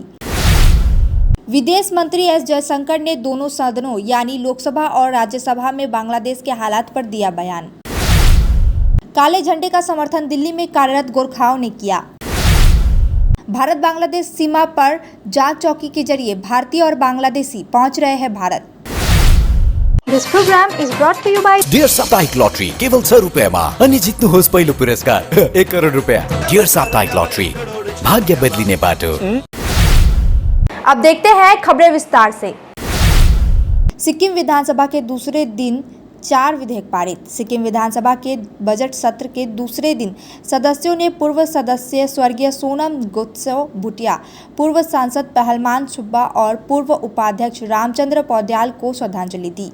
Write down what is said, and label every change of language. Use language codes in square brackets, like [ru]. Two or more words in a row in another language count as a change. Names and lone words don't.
[hi] विदेश मंत्री एस जयशंकर ने दोनों सदनों यानी लोकसभा और राज्यसभा में बांग्लादेश के हालात पर दिया बयान। काले झंडे का समर्थन दिल्ली में कार्यरत गोरखाओं ने किया। भारत बांग्लादेश सीमा पर जांच चौकी के जरिए भारतीय और बांग्लादेशी पहुंच रहे हैं भारत। [en] This program is brought to you by [ne] डियर साप्ताहिक लॉटरी केवल 6 रुपैयाँमा अनि जित्नुहोस् पहिलो पुरस्कार 1 करोड रुपैयाँ। डियर साप्ताहिक लॉटरी, भाग्य बदलिने बाटो। [hi] अब देखते हैं खबरें विस्तार से। सिक्किम विधानसभा के दूसरे दिन 4 विधेयक पारित। सिक्किम विधानसभा के बजट सत्र के दूसरे दिन सदस्यों ने पूर्व सदस्य स्वर्गीय सोनम गोत्सो भूटिया, पूर्व सांसद पहलमान सुब्बा और पूर्व उपाध्यक्ष रामचंद्र पौड्याल को श्रद्धांजलि दी।